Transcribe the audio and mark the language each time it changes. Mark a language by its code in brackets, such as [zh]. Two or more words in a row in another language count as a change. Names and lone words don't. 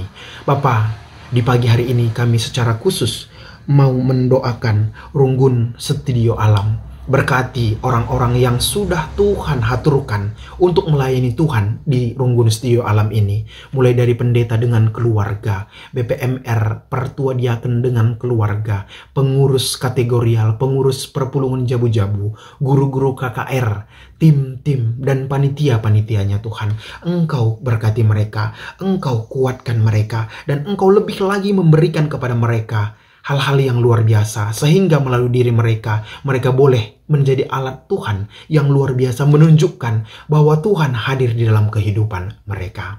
[id] Bapa, di pagi hari ini kami secara khusus mau mendoakan Runggun Studio Alam. Berkati orang-orang yang sudah Tuhan haturkan untuk melayani Tuhan di Runggun Studio Alam ini. Mulai dari pendeta dengan keluarga, BPMR, pertua diaken dengan keluarga, pengurus kategorial, pengurus [btx] perpulungan jabu-jabu, [id] guru-guru KKR, tim-tim dan panitia-panitianya Tuhan. Engkau berkati mereka, Engkau kuatkan mereka, dan Engkau lebih lagi memberikan kepada mereka hal-hal yang luar biasa, sehingga melalui diri mereka, mereka boleh menjadi alat Tuhan yang luar biasa, menunjukkan bahwa Tuhan hadir di dalam kehidupan mereka.